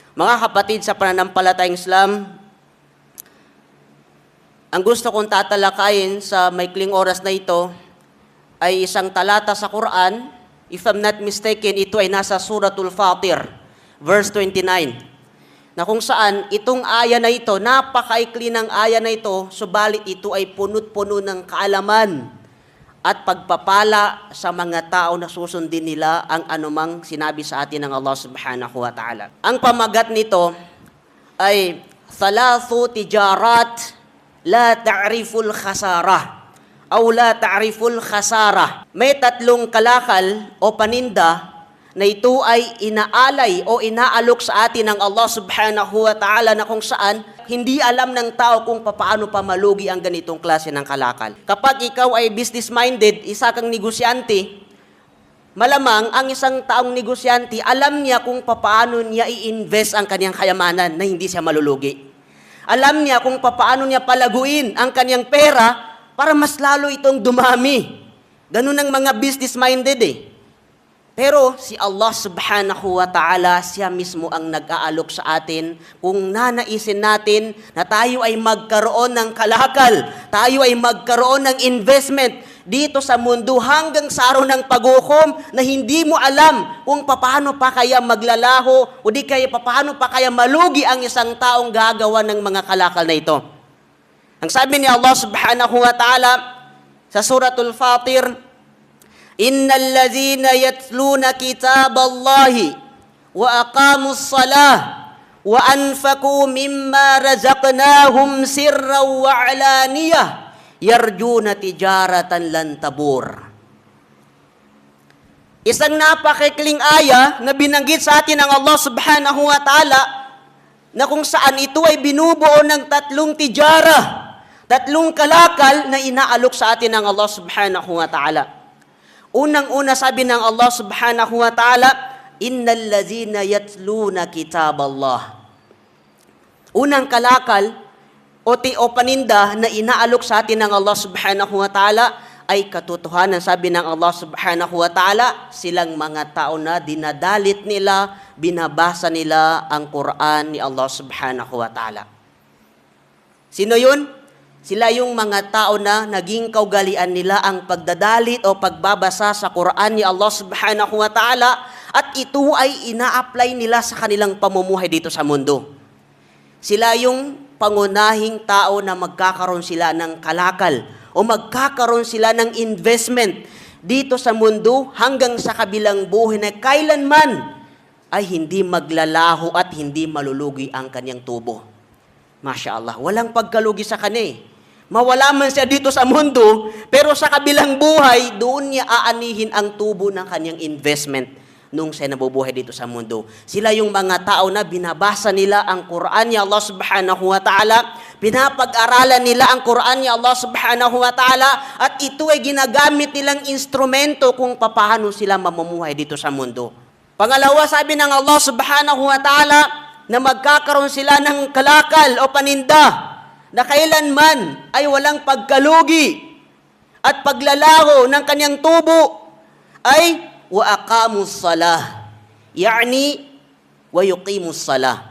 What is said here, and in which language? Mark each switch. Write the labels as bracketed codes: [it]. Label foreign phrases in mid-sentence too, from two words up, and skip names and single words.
[tl] Mga kapatid sa pananampalatayang Islam, ang gusto kong tatalakayin sa maikling oras na ito ay isang talata sa Quran. [en] If I'm not mistaken, [tl] ito ay nasa Suratul Fatir, verse 29, na kung saan itong aya na ito, napakaikli ng aya na ito, subalit ito ay punot-puno ng kaalaman at pagpapala sa mga tao na susundin nila ang anumang sinabi sa atin ng [ar] الله سبحانه وتعالى. [tl] Ang pamagat nito ay [ar] ثلاث تجارات لا تعرف الخسارة [tl] o [ar] لا تعرف الخسارة. [tl] May tatlong kalakal o paninda na ito ay inaalay o inaalok sa atin ng [ar] الله سبحانه وتعالى [tl] na kung saan hindi alam ng tao kung paano pamalugi ang ganitong klase ng kalakal. Kapag ikaw ay business-minded, isa kang negosyante, malamang ang isang taong negosyante, alam niya kung paano niya i-invest ang kanyang kayamanan na hindi siya malulugi. Alam niya kung paano niya palaguin ang kanyang pera para mas lalo itong dumami. Ganun ang mga business-minded eh. Pero si [ar] الله سبحانه وتعالى, [tl] siya mismo ang nag-aalok sa atin kung nanaisin natin na tayo ay magkaroon ng kalakal, tayo ay magkaroon ng investment dito sa mundo hanggang sa araw ng paghukom na hindi mo alam kung paano pa kaya maglalaho o di kaya paano pa kaya malugi ang isang taong gagawa ng mga kalakal na ito. Ang sabi ni [ar] الله سبحانه وتعالى [tl] sa Suratul Fatir, [ar] إن الذين يتلون كتاب الله وأقاموا الصلاة وأنفقوا مما رزقناهم سرا وعلانية يرجون تجارة لن تبور. [tl] Isang napakikling aya na binanggit sa atin ng [ar] الله سبحانه وتعالى [tl] na kung saan ito ay binubuo ng tatlong tijara, tatlong kalakal na inaalok sa atin ng [ar] الله سبحانه وتعالى. [tl] Unang-una sabi ng [ar] الله سبحانه وتعالى, إن الذين يتلون كتاب الله. [tl] Unang kalakal o paninda na inaalok sa atin ng [ar] الله سبحانه وتعالى [tl] ay katotohanan. Sabi ng [ar] الله سبحانه وتعالى, [tl] silang mga tao na dinadalit nila, binabasa nila ang Quran ni [ar] الله سبحانه وتعالى. [tl] Sino yun? Sila yung mga tao na naging kaugalian nila ang pagdadalit o pagbabasa sa Quran ni [ar] الله سبحانه وتعالى [tl] at ito ay ina-apply nila sa kanilang pamumuhay dito sa mundo. Sila yung pangunahing tao na magkakaroon sila ng kalakal o magkakaroon sila ng investment dito sa mundo hanggang sa kabilang buhay na kailanman ay hindi maglalaho at hindi malulugi ang kanyang tubo. [ar] ما شاء الله, [tl] walang pagkalugi sa kanya. Mawala man siya dito sa mundo, pero sa kabilang buhay, doon niya aanihin ang tubo ng kanyang investment nung siya nabubuhay dito sa mundo. Sila yung mga tao na binabasa nila ang Quran ni [ar] الله سبحانه وتعالى, [tl] pinapag-aralan nila ang Quran ni [ar] الله سبحانه وتعالى, [tl] at ito ay ginagamit nilang instrumento kung paano sila mamumuhay dito sa mundo. Pangalawa, sabi ng [ar] الله سبحانه وتعالى [tl] na magkakaroon sila ng kalakal o paninda na kailanman ay walang pagkalugi at paglalaho ng kanyang tubo ay [ar] وأقاموا الصلاة يعني ويقيمون الصلاة.